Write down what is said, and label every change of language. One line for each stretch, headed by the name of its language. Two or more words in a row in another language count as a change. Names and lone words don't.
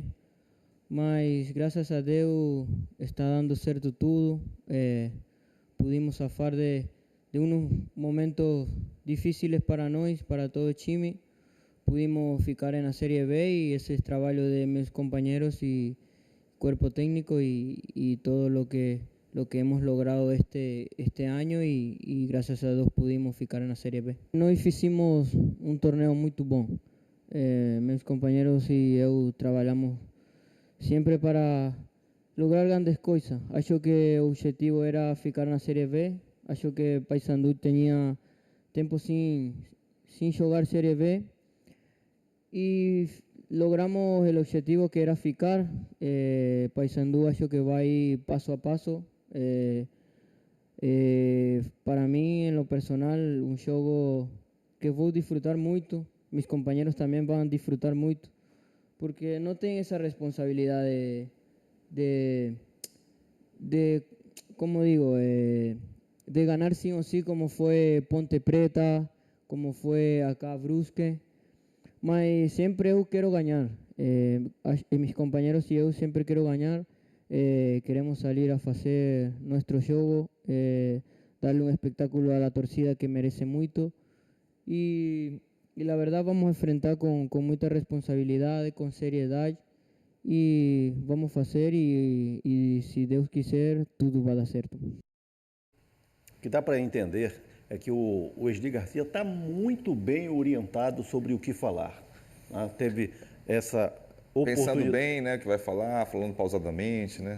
Portuguese: Mas graças a Deus está dando certo tudo.
Spanish: Pudimos zafar
Portuguese: de uns momentos difíceis para nós, para todo o time.
Spanish: Pudimos
Portuguese: ficar na Série B e esse é trabalho de meus companheiros e
Spanish: cuerpo técnico y todo lo que hemos logrado este año y gracias a Dios pudimos ficar en la Serie B. Nós hicimos un torneo muy bom. Meus compañeros y eu trabajamos siempre para lograr grandes coisas.
Portuguese: Acho que o objetivo era ficar na Série B. Acho que
Spanish: Paysandu tenía tempo sin jogar Série B y logramos el objetivo que era ficar. Paysandu
Portuguese: acho que
Spanish: va paso a paso. Para mí, en lo personal, un juego que voy a disfrutar mucho. Mis compañeros también van a disfrutar mucho. Porque no tienen esa responsabilidad de ¿cómo digo? De ganar sí o sí, como fue Ponte Preta, como fue acá Brusque.
Portuguese: Mas sempre eu quero ganhar.
Spanish: Mis compañeros y
Portuguese: eu sempre quero ganhar.
Spanish: Queremos salir a fazer nuestro jogo, darle un espectáculo a la torcida que merece mucho. Y la verdad vamos a enfrentar con mucha responsabilidad, con seriedad.
Portuguese: E vamos fazer e se Deus quiser, tudo vai dar certo. O que dá para entender é que o Osli Garcia está muito bem orientado sobre o que falar. Né? Teve essa oportunidade. Pensando bem, né, o que vai falar, falando pausadamente, né?